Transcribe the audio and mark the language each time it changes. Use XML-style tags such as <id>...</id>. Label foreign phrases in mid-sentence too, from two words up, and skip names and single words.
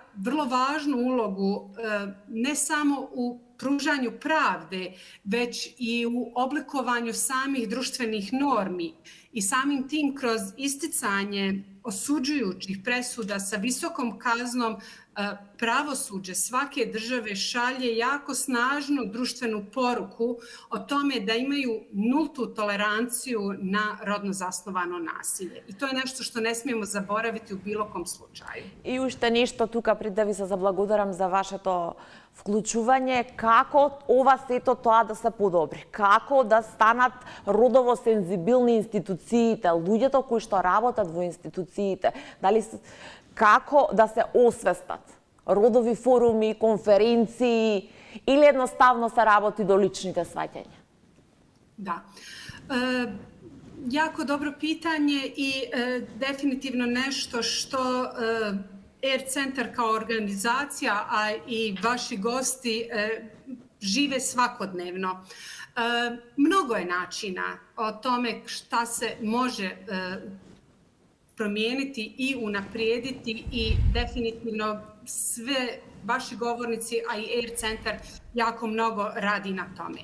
<bs>vrlo važnu ulogu ne samo u pružanju pravde, već i u oblikovanju samih društvenih normi i samim tim kroz isticanje osuđujućih presuda sa visokom kaznom pravosuđe svake države šalje jako snažnu društvenu poruku o tome da imaju nultu toleranciju na rodno zasnovano nasilje. I to je nešto što ne smijemo zaboraviti u bilo kom slučaju.</bs> <mk>И уште нешто тука пред да ви се заблагодарам за вашето вклучување, како ова сето тоа да се подобри, како да станат родово сензибилни институциите, луѓето кои што работат во институциите, како да се освестат родови форуми, конференции или едноставно се работи до личните сваќања?</mk> <bs>Da. Jako dobro pitanje i definitivno nešto što ER centar kao organizacija, a i vaši gosti žive svakodnevno. Mnogo je načina o tome šta se može promijeniti i unaprijediti i definitivno sve vaši govornici, a i ER centar jako mnogo radi na tome.</bs>